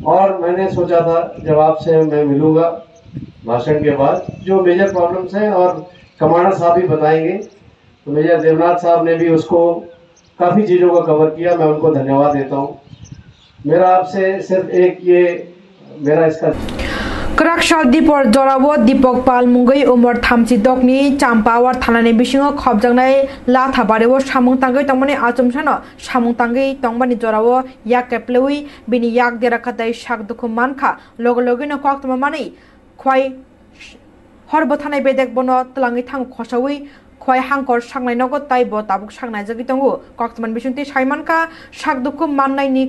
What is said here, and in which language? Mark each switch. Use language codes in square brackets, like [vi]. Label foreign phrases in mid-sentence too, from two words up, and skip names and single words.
[hi] और मैंने सोचा था जब आपसे मैं मिलूंगा भाषण के बाद जो [en] major problems [hi] हैं, और कमांडर साहब भी बताएंगे, तो मेजर देवनाथ साहब ने भी उसको काफ़ी चीज़ों को कवर किया, मैं उनको धन्यवाद देता हूँ। मेरा आपसे सिर्फ एक ये मेरा इसका [trp] Karakshal Dipor Jorawo Dipok Pal Mungai Umar Thamsi Dokni Champawar Thanani Bishingo Khobjangnai Latha Barewo Samung Tangai Tongmani Achumsano Samung Tangai Tongmani Jorawo Yak Keplewi Bini Yak Derakatai Shak Duku Manka Logo Logino Kwaktamani Kwai Horbotanai Bedek Bono Tlangi Tang Koshawi Kwai Hankor Shangnai Nogo Taibo Tabuk Shangnai Jagitongu Kwaktaman Bishunti Shaimanka Shak Duku Manai Ni